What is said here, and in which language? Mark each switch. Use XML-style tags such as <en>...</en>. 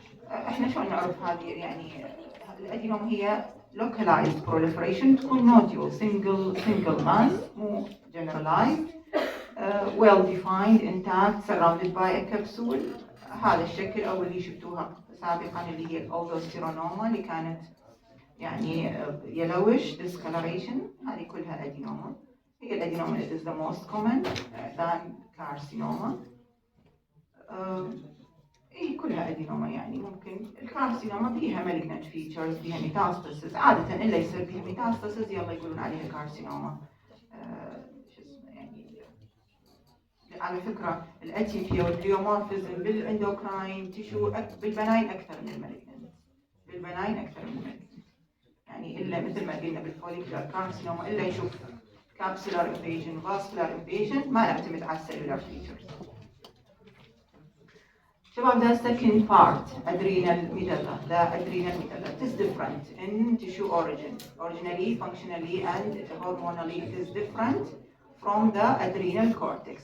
<ar>احنا شلون نعرف هذه يعني الادينوما هي</ar> <en>localized proliferation تكون nodule single mass مو generalized well defined intact surrounded by a capsule.</en> <ar>هذا الشكل او اللي شفتوها سابقا اللي هي الالدوستيرونوما اللي كانت يعني</ar> <en>yellowish discoloration</en> <ar>هذه كلها ادينوما. هي الادينوما</ar> <en>is the most common than carcinoma.</en> <ar>اي كلها ادينوما يعني ممكن الكارسينوما بيها</ar> <en>malignant features</en> <ar>بيها ميتاستاسيس عادة الا يصير بيها ميتاستاسيس يلا يقولون عليها كارسينوما. شو اسمه يعني على فكرة الاتيبيا والبليومورفيزم بالاندوكراين تيشو بالبناين اكثر من المالجنت. بالبناين اكثر من المالجنت يعني الا مثل ما قلنا بالفوليكولار كارسينوما الا يشوف كابسولار انفيجن فاسكولار انفيجن ما نعتمد على السيلولار فيتشرز.</ar> <en>شباب the second part adrenal medulla. The adrenal medulla it is different in tissue origin. Originally, functionally and hormonally it is different from the adrenal cortex.</en>